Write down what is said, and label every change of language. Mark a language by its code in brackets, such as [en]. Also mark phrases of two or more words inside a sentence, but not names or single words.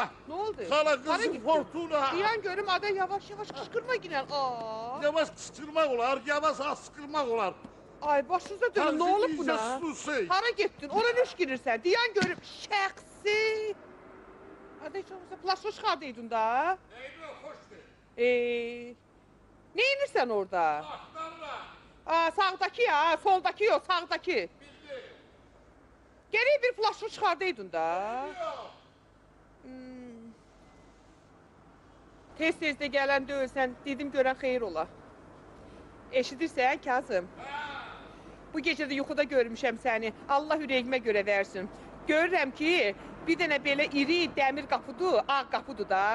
[az] Nə oldu? Xala qızı Fortuna. Duyan görüm adı yavaş qışqırma ginən. Yavaş qışqırmaq olar, yavaş asqırmaq olar. Ay başınıza dönüm, nə olub buna? Hara getdin? Ora nöş girirsən? Diyan görüb, şəxsi. Hadi heç olmasa plasma çıxardıydın da. Neydi o, xoşdur. Ne inirsən orada? Axtarla. [tr] Sağdaki ya, soldaki yok, sağdaki. [az] Bildi. Geriye bir plasma çıxardıydın da. [tr] Yok. [az] Tez-tez də gələn döyülsən, dedim görən xeyir ola. Eşidirsən Kazım? Bu gecə də yuxuda görmüşəm səni. Allah ürəyimə görə versin. Görürəm ki, bir dənə belə iri dəmir qapıdır, ağ qapıdır da.